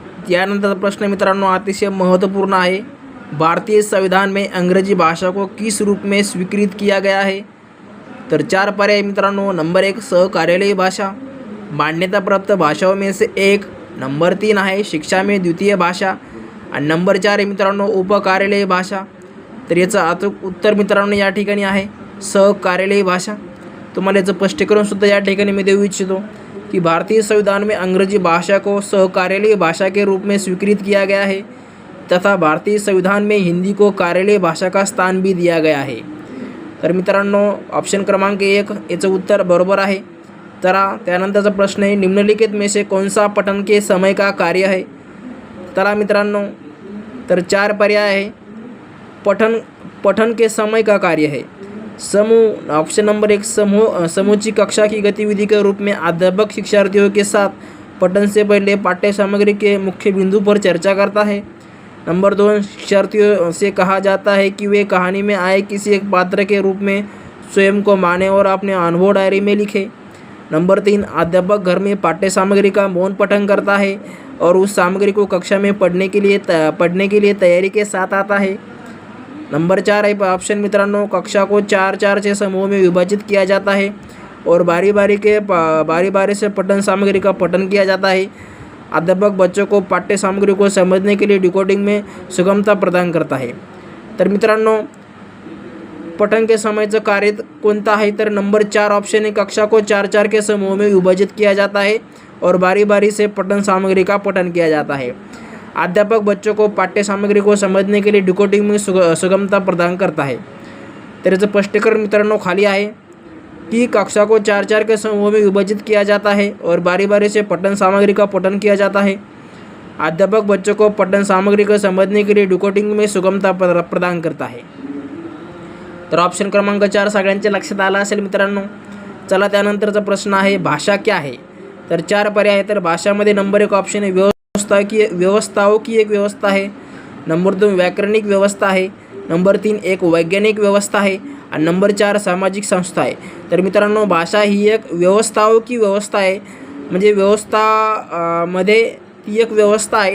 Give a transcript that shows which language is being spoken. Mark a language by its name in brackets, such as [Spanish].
[Marathi] यानंतर प्रश्न मित्रांनो अतिशय [Hindi] महत्वपूर्ण है। भारतीय संविधान में अंग्रेजी भाषा को किस रूप में स्वीकृत किया गया है? [Marathi] तर 4 पर्याय मित्रांनो। [Hindi] नंबर 1 सहकार्यालयी भाषा, मान्यता प्राप्त भाषाओं में से एक। [Marathi] नंबर 3 आहे [Hindi] शिक्षा में द्वितीय भाषा [Marathi] आणि नंबर 4 आहे मित्रांनो उपकार्यालयी भाषा। तर याचं अचूक उत्तर मित्रांनो या ठिकाणी आहे सहकार्यालयी भाषा। तुम्हाला याचं स्पष्टीकरण सुद्धा या ठिकाणी मी देऊ इच्छितो कि [Hindi] भारतीय संविधान में अंग्रेजी भाषा को सहकार्यालयी भाषा के रूप में स्वीकृत किया गया है तथा भारतीय संविधान में हिंदी को कार्यालयी भाषा का स्थान भी दिया गया है। [Marathi] तर मित्रांनो ऑप्शन क्रमांक 1 याचं उत्तर बरोबर आहे। चला त्यानंतरचा प्रश्न आहे [Hindi] निम्नलिखित में से कौन सा पठन के समय का कार्य है? [Marathi] चला मित्रांनो तर 4 पर्याय आहे। [Hindi] पठन के समय का कार्य है समूह। ऑप्शन नंबर 1 समूची कक्षा की गतिविधि के रूप में अध्यापक शिक्षार्थियों के साथ पठन से पहले पाठ्य सामग्री के मुख्य बिंदु पर चर्चा करता है। नंबर 2 शिक्षार्थियों से कहा जाता है कि वे कहानी में आए किसी एक पात्र के रूप में स्वयं को माने और अपने अनुभव डायरी में लिखे। नंबर 3 अध्यापक घर में पाठ्य सामग्री का मौन पठन करता है और उस सामग्री को कक्षा में पढ़ने के लिए तैयारी के साथ आता है। नंबर 4 है ऑप्शन मित्रांनो कक्षा को 4-4 से समूह में विभाजित किया जाता है और बारी बारी से पठन सामग्री का पठन किया जाता है। अध्यापक बच्चों को पाठ्य सामग्री को समझने के लिए डिकोडिंग में सुगमता प्रदान करता है। [Marathi] तर मित्रांनो पठन के समयचं कार्य कोणतं आहे? [Hindi] तर नंबर 4 ऑप्शन है कक्षा को 4-4 के समूह में विभाजित किया जाता है और बारी से पठन सामग्री का पठन किया जाता है। अध्यापक बच्चों को पाठ्य सामग्री को समझने के लिए डिकोडिंग में सुगमता प्रदान करता है। [Marathi] तर याचं स्पष्टीकरण मित्रांनो खाली आहे कि [Hindi] कक्षा को 4-4 के समूह में विभाजित किया जाता है और बारी से पठन सामग्री का पठन किया जाता है। अध्यापक बच्चों को पठन सामग्री को समझने के लिए डिकोडिंग में सुगमता प्रदान करता है। [Marathi] तर ऑप्शन क्रमांक 4 सगळ्यांच्या लक्षात आला असेल मित्रांनो। चला त्यानंतरचा प्रश्न आहे [Hindi] भाषा क्या है? [Marathi] तर 4 पर्याय आहे। तर भाषामध्ये नंबर 1 [Hindi] ऑप्शन है व्यवस्थाओं की एक व्यवस्था है। नंबर 2 व्याकरणिक व्यवस्था है। नंबर 3 एक वैज्ञानिक व्यवस्था है [Marathi] आणि नंबर 4 सामाजिक संस्था आहे। तर मित्रांनो भाषा ही [Hindi] एक व्यवस्थाओं की व्यवस्था [Marathi] आहे म्हणजे व्यवस्था मध्ये ती एक व्यवस्था आहे।